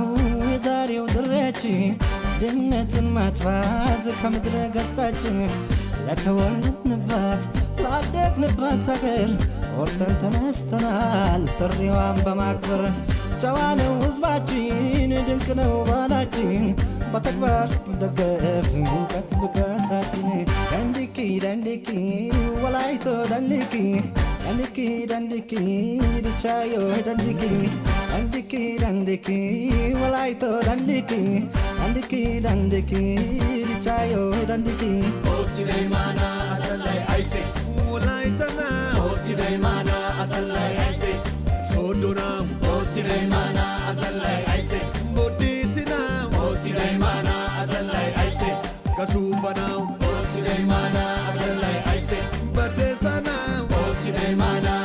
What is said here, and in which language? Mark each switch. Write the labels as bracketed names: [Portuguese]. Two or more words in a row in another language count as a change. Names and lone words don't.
[Amharic] የዛሬው ጥሪያችን ድህነትን ማጥፋት ከምድረ ገጻችን ለተወለድንባት ላደግንባት ሀገር ወርደን ተነስተናል ጥሪዋን በማክበር ጨዋ ነው ህዝባችን ድንቅ ነው ባህላችን በተግባር ደገፍ እውቀት ብቃታችን [Wolaytta] ደንዲኪ ወላይቶ ደንዲኪ ድቻዮ ደንዲኪ ወላይቶ ደንዲኪ ድቻዮ ደንዲኪ ኦቲዳይ ማና አሰላይ አይሴ ወላይተና ኦቲዳይ ማና አሰላይ አይሴ ሶዶና ኦቲዳይ ማና አሰላይ አይሴ ቦዲቲና ኦቲዳይ ማና አሰላይ አይሴ ከሱበናው ኦቲዳይ ማና አሰላይ አይሴ በደሳና ኦቲዳይ ማና